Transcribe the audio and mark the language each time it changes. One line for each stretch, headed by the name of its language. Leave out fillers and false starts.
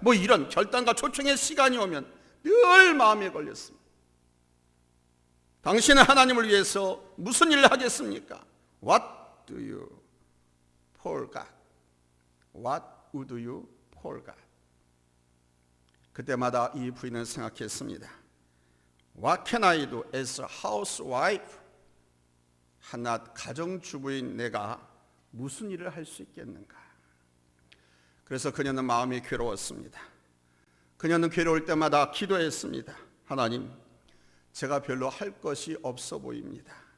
Korean: 뭐 이런 결단과 초청의 시간이 오면 늘 마음에 걸렸습니다. 당신은 하나님을 위해서 무슨 일을 하겠습니까?
English: What do you for God? What would you for God?
Korean: 그때마다 이 부인은 생각했습니다.
English: What can I do as a housewife?
Korean: 한낱 가정주부인 내가 무슨 일을 할 수 있겠는가? 그래서 그녀는 마음이 괴로웠습니다. 그녀는 괴로울 때마다 기도했습니다. 하나님, 제가 별로 할 것이 없어 보입니다.